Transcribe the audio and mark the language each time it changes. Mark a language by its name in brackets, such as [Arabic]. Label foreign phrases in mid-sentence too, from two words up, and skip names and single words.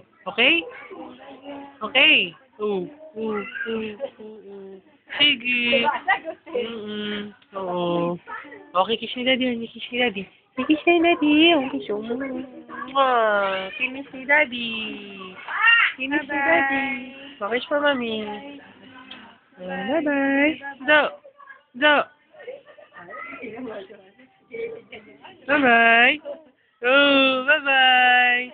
[Filipino] Okay? Okay. Oo. Sige. Oo. Okay, kiss ni daddy. Kiss ni daddy. Kiss ni daddy. Kiss mo. Kiss ni daddy. Kiss ni daddy. [English] Kiss for mommy. [Filipino] Bye-bye. Zo. Zo. Bye-bye. Oh, bye-bye.